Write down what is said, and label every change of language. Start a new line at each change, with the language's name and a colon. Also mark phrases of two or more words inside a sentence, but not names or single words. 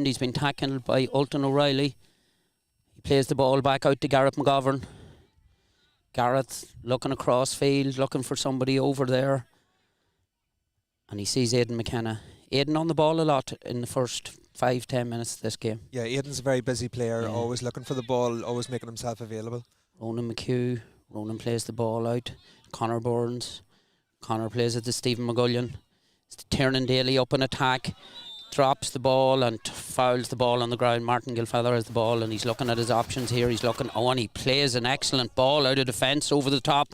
English: He's been tackled by Ultan O'Reilly. He plays the ball back out to Gareth McGovern. Gareth looking across field, looking for somebody over there. And he sees Aidan McKenna. Aidan on the ball a lot in the first 5-10 minutes of this game. Yeah, Aidan's a very busy player, always looking for the ball, always making himself available. Ronan McHugh. Ronan plays the ball out. Conor Burns. Conor plays it to Stephen McGullion. Tiernan Daly up in attack. Drops the ball and fouls the ball on the ground. Martin Gilfeather has the ball, and he's looking at his options here. He's looking, and he plays an excellent ball out of defence over the top.